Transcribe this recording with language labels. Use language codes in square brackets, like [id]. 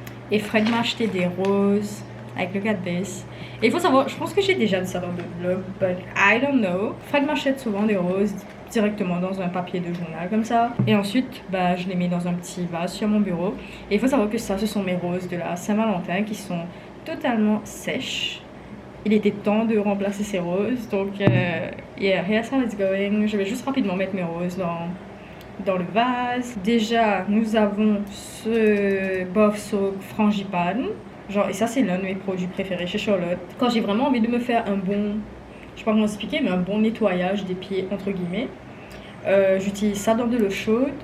[fr] Et Fred m'a acheté des roses avec le 4DS. Et il faut savoir, je pense que j'ai déjà dit ça dans le vlog, [en] but I don't know. [fr] Fred m'achète souvent des roses directement dans un papier de journal comme ça. Et ensuite, je les mets dans un petit vase sur mon bureau. Et il faut savoir que ça, ce sont mes roses de la Saint-Valentin qui sont totalement sèches. Il était temps de remplacer ces roses. [en] Donc, yeah, here's how it's going. [fr] Je vais juste rapidement mettre mes roses dans le vase. Déjà, nous avons ce Boff Soap Frangipane. Genre, et ça, c'est l'un de mes produits préférés chez Charlotte. Quand j'ai vraiment envie de me faire un bon... Je sais pas comment expliquer, mais un bon nettoyage des pieds, entre guillemets. J'utilise ça dans de l'eau chaude.